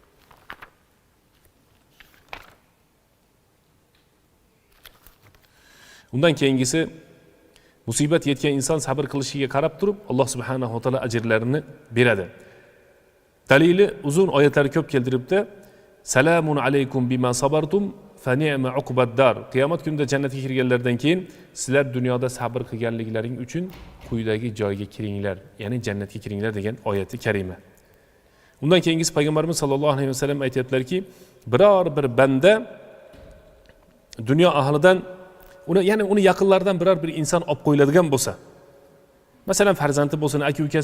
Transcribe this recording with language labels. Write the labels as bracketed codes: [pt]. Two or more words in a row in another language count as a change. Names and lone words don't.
[uz] Undan keyingisi, musibat yetgan inson sabr qilishiga qarab turib, Alloh [ar] سبحانه وتعالى [uz] ajrlarini beradi. Dalili uzun oyatlar ko'p keltiribdi. [ar] سلام عليكم بما صبرتم فنعم عقبى الدار. [uz] Qiyomat kunida jannatga kirganlardan keyin sizlar dunyoda sabr qilganliklaring uchun quyidagi joyga kiringlar, ya'ni jannatga kiringlar degan oyati karima. Undan keyingisi payg'ambarimiz [ar] صلى الله عليه وسلم [uz] aytayaptilarki, biror bir banda dunyo ahlidan uni yaqinlaridan biror bir inson olib qo'yiladigan bo'lsa, masalan farzandi bo'lsin, aka-ukasi